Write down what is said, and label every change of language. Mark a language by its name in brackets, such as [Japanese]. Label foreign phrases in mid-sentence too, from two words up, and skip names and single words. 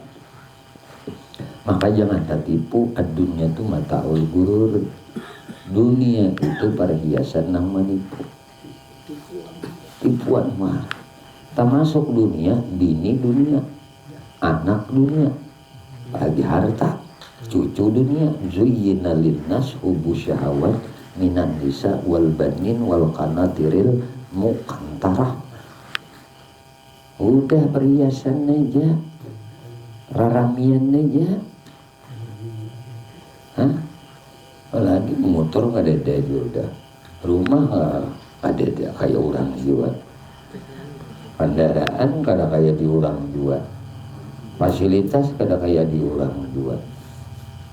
[Banjar] Maka jangan tertipu, dunia itu [Arabic] متاع الغرور. [Banjar] Dunia itu perhiasan nang menipu. Tipuan mah. Termasuk dunia, bini dunia, anak dunia, bagi harta, cucu dunia. [Arabic] زين للناس حب الشهوات من النساء والبنين والقناطير المقنطرة. [Banjar] Udah perhiasan aja, raramian aja. Lagi motor kada ada juga, rumah ada dia kayak orang jual, kendaraan kada kayak di orang jual, fasilitas kada kayak di orang jual.